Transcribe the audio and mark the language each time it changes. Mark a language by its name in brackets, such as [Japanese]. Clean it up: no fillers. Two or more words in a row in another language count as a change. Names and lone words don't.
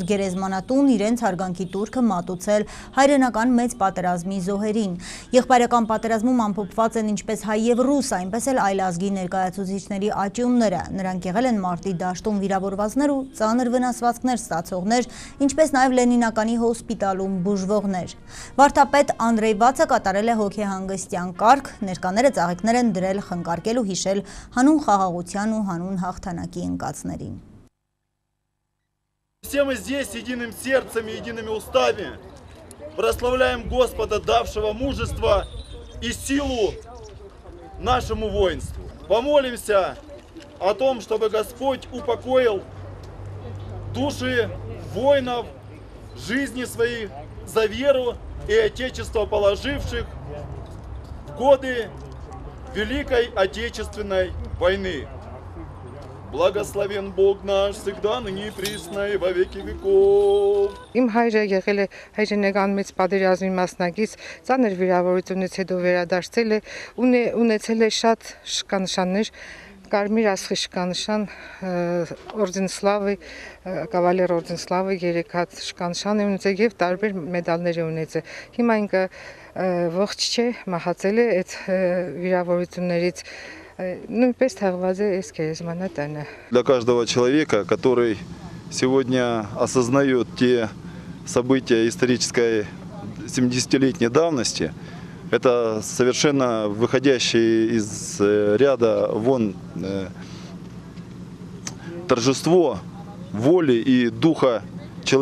[Armenian] գերեզմանատուն իրենց հարգանքի տուրքը մատուցել հայրենական մեծ պատերազմի զոհերին։ Եղբայրական պատերազմում ամփոփված են ինչպես հայ եւ ռուս, այնպես էլ այլ ազգի ներկայացուցիչների աճյունները։ Նրանք եղել են մարտի դաշտում վիրավորվածներ ու ծանր վնասվածքներ ստացողներ, ինչպես նաեւ Լենինականի հոսպիտալում բուժվողներ։ Վարդապետ Անդրեյ Վացը կատարել է հոգեհանգստյան կարգ, ներկաները ծաղիկներ են դրել խնկարկել ու հիշել հանուն խաղաղության ու հանուն հաղթանակի ընկածներին։ [Russian] Все мы здесь единым сердцем и едиными устами прославляем Господа, давшего мужество и силу нашему воинству. Помолимся о том, чтобы Господь упокоил души воинов, жизни своих за веру и Отечество положивших в годы Великой Отечественной войны. Благословен Бог наш всегда, ныне и присно и во веки веков. [Armenian] Իմ հայրը եղել է հայրենական մեծ պատերազմի մասնակից, ծանր վիրավորությունից հետո վերադարձել է, ունեցել է շատ շքանշաններ, Կարմիր ասխի շքանշան, [Russian] орден славы, кавалер орден славы [Armenian] 3 հատ շքանշան է ունեցել և տարբեր մեդալներ է ունեցել։ Հիմա ինքը ողջ չէ, մահացել է այդ վիրավորություններից, նույնպես թաղված է այս գերեզմանատանը։ [Russian] Для каждого человека, который сегодня осознает те события исторической 70-летней давности, это совершенно выходящее из ряда вон торжество воли и духа человечества.